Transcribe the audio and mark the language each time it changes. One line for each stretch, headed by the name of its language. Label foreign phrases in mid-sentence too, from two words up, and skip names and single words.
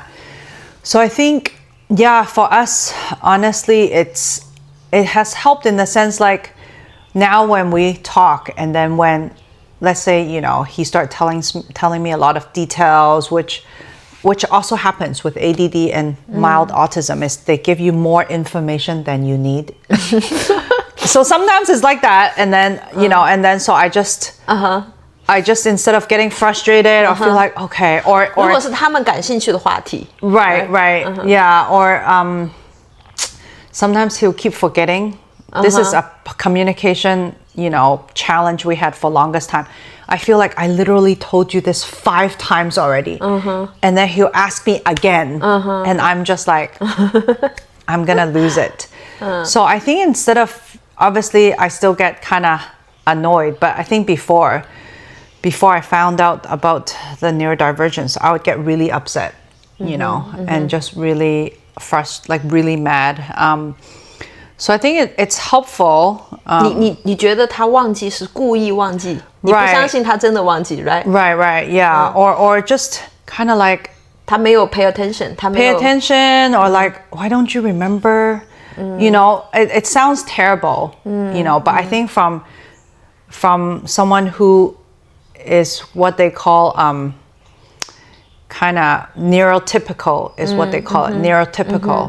English: So I think, yeah, for us, honestly, it has helped in the sense like now when we talk and then when let's say, he started telling me a lot of details, which also happens with ADD and mild autism, is they give you more information than you need. So sometimes it's like that, and then, and then so I just instead of getting frustrated or feel like, okay, or
Chinese: 如果是他們感興趣的話題
English: right, yeah, or sometimes he'll keep forgetting. This is a communication, challenge we had for longest time. I feel like I literally told you this 5 times already. And then he'll ask me again. And I'm just like, I'm going to lose it. So I think instead of, obviously, I still get kind of annoyed. But I think before I found out about the neurodivergence, I would get really upset, and just really really mad. So I think it's helpful.
Chinese: 你觉得他忘記是故意忘記，你不相信他真的忘記 right? Right, yeah. Or just kind of like 他沒有
English: pay attention,
Chinese: 他沒有
English: pay attention, or like, why don't you remember? It sounds terrible, but I think from someone who is what they call kind of neurotypical is what they call it, neurotypical.